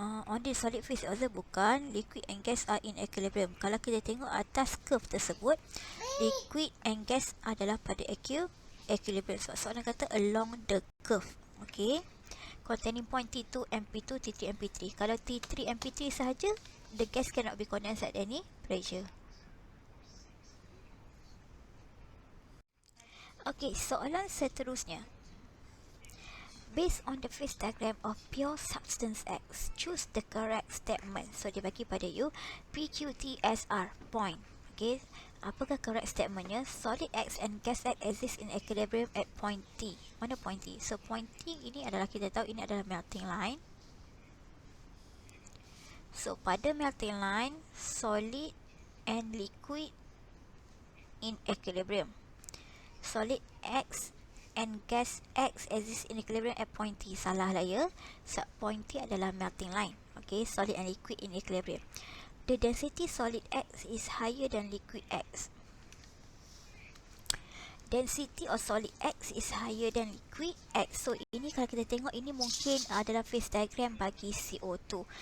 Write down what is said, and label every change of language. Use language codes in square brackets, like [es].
[en] On the solid phase also bukan, liquid and gas are in equilibrium. [ms] Kalau kita tengok atas curve tersebut, liquid and gas adalah pada equilibrium. So soalan kata [en] along the curve, okay, containing point T2 and P2, T3 and P3. [ms] Kalau T3 and P3 sahaja, [en] the gas cannot be condensed at any pressure. [ms] Okay, soalan seterusnya. [en] Based on the phase diagram of pure substance X, choose the correct statement. [ms] So, dia bagi pada you PQTSR, point. Okay, apakah correct statementnya? [en] Solid X and gas X exist in equilibrium at point T. [ms] Mana point T? So, point T ini adalah, kita tahu ini adalah melting line. [en] So, pada melting line, solid and liquid in equilibrium. Solid X and gas X exist in equilibrium at point T. [ms] Salah lah ya. Sebab point T adalah melting line. [en] Okay, solid and liquid in equilibrium. The density solid X is higher than liquid X. Density of solid X is higher than liquid X. [ms] So, ini kalau kita tengok, ini mungkin adalah phase diagram bagi CO2.